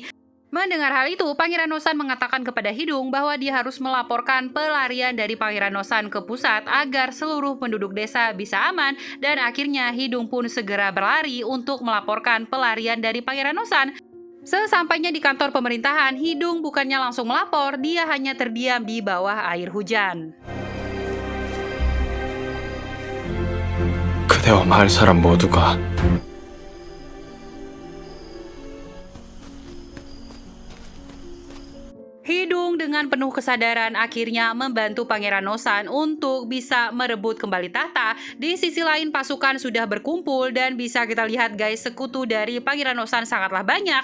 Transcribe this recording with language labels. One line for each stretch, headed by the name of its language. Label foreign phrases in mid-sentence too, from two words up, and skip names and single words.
Indonesian: Mendengar hal itu, Pangeran Nosan mengatakan kepada Hidung bahwa dia harus melaporkan pelarian dari Pangeran Nosan ke pusat agar seluruh penduduk desa bisa aman dan akhirnya Hidung pun segera berlari untuk melaporkan pelarian dari Pangeran Nosan. Sesampainya di kantor pemerintahan, Hidung bukannya langsung melapor, dia hanya terdiam di bawah air hujan.
Korean: 그대와 마을 사람 모두가
Indonesian: Hidung dengan penuh kesadaran akhirnya membantu Pangeran Nosan untuk bisa merebut kembali tahta. Di sisi lain pasukan sudah berkumpul dan bisa kita lihat guys, sekutu dari Pangeran Nosan sangatlah banyak.